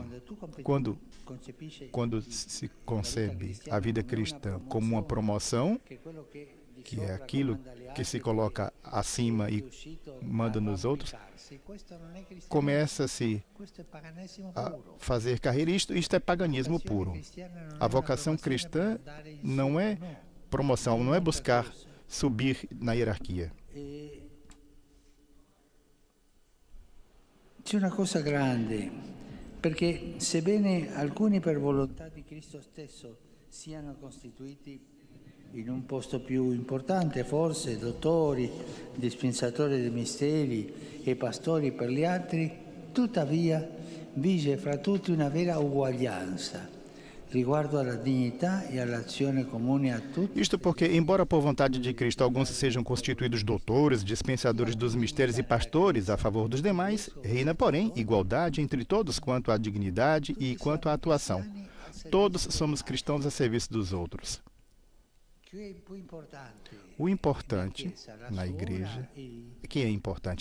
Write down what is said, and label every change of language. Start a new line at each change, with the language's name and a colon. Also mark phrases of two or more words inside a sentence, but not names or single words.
Portuguese: Quando se concebe a vida cristã como uma promoção, que é aquilo que se coloca acima e manda nos outros, começa-se a fazer carreira. Isto é paganismo puro. A vocação cristã não é promoção, não é buscar subir na hierarquia.
Italian: C'è una cosa grande, perché sebbene alcuni per volontà di Cristo stesso siano costituiti in un posto più importante, forse dottori, dispensatori dei misteri e pastori per gli altri, tuttavia vige fra tutti una vera uguaglianza riguardo alla dignità e all'azione comune a tutti.
Portuguese: Isto porque, embora por vontade de Cristo alguns sejam constituídos doutores, dispensadores dos mistérios e pastores a favor dos demais, reina, porém, igualdade entre todos quanto à dignidade e quanto à atuação. Todos somos cristãos a serviço dos outros. O importante na igreja, quem é importante?